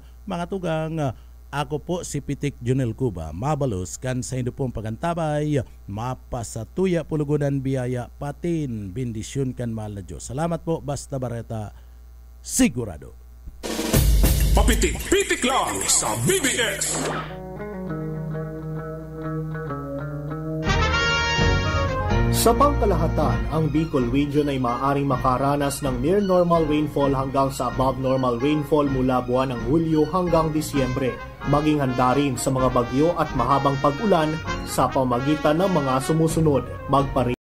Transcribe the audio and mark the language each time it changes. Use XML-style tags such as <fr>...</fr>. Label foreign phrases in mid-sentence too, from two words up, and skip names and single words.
<bik>Mga tugang, ako po si Pitik Junel Cuba, mabalos kan sa indo pong pagantabay, mapasatuya pulugunan biyaya patin bendisyon kan mahal na Diyos.</bik> <tl>Salamat po, Basta Bareta, sigurado. Papitik-pitik lang sa BBS. Sa pangkalahatan, ang Bicol Region ay maaaring makaranas ng</tl> <en>near normal rainfall</en> <tl>hanggang sa</tl> <en>above normal rainfall</en> <tl>mula buwan ng Hulyo hanggang Disyembre. Maging handa rin sa mga bagyo at mahabang pag-ulan sa pamagitan ng mga sumusunod.</tl>